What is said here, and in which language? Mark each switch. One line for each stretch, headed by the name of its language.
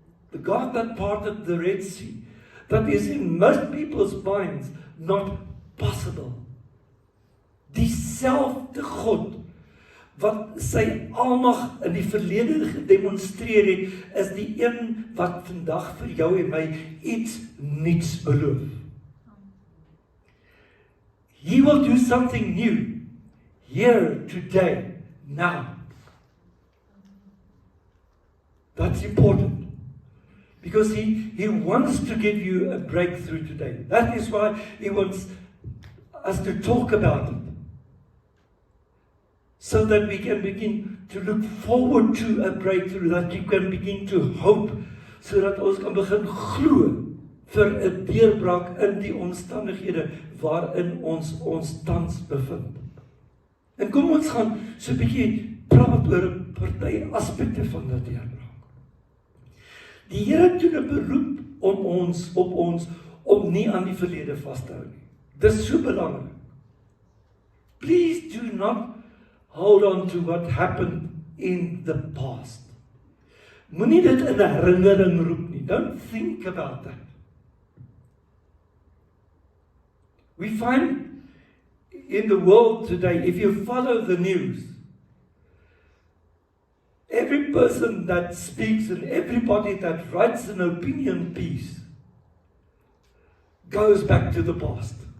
English: The God that parted the Red Sea, that is in most people's minds not possible.
Afrikaans: Dieselfde God wat sy almag in die verlede gedemonstreer het, is die een wat vandag vir jou en my iets nuuts beloof.
English: He will do something new, here, today, now. That's important. Because he wants to give you a breakthrough today. That is why he wants us to talk about it. So that we can begin to look forward to a breakthrough, that you can begin to hope, so that
Afrikaans: ons kan begin glo vir 'n deurbraak in die omstandighede waarin ons tans bevind. En kom ons gaan so 'n bietjie praat oor 'n party aspekte van dat deurbraak. Die Here doen 'n beroep op ons om nie aan die verlede vas te hou nie. Dis so belangrik.
English: Please do not hold on to what happened in the past.
Afrikaans: Moenie dit in 'n herinnering roep nie.
English: Don't think about that. We find in the world today, if you follow the news, every person that speaks and everybody that writes an opinion piece goes back to the past.